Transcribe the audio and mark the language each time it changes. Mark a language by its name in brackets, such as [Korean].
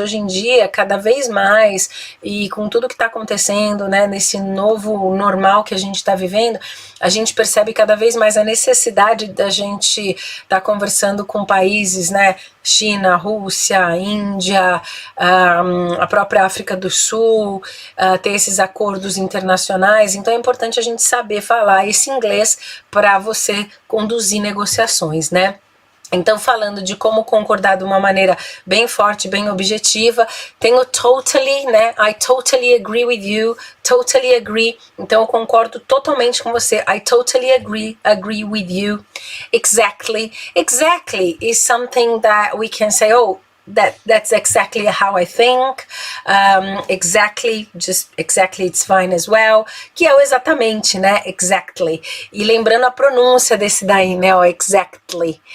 [Portuguese] Hoje em dia, cada vez mais, e com tudo que tá acontecendo, né, nesse novo normal que a gente tá vivendo, a gente percebe cada vez mais a necessidade da gente tá conversando com países, né, China, Rússia, Índia, a própria África do Sul, ter esses acordos internacionais. Então é importante a gente saber falar esse inglês para você conduzir negociações, né? Então, falando de como concordar de uma maneira bem forte, bem objetiva, tem o totally, né? [English] I totally agree with you, totally agree. [Portuguese] Então, eu concordo totalmente com você. [English] I totally agree with you. Exactly. Exactly is something that we can say, oh, that's exactly how I think. Exactly, just exactly, it's fine as well. [Portuguese] Que é o exatamente, né? Exactly. E lembrando a pronúncia desse daí, né? O exactly.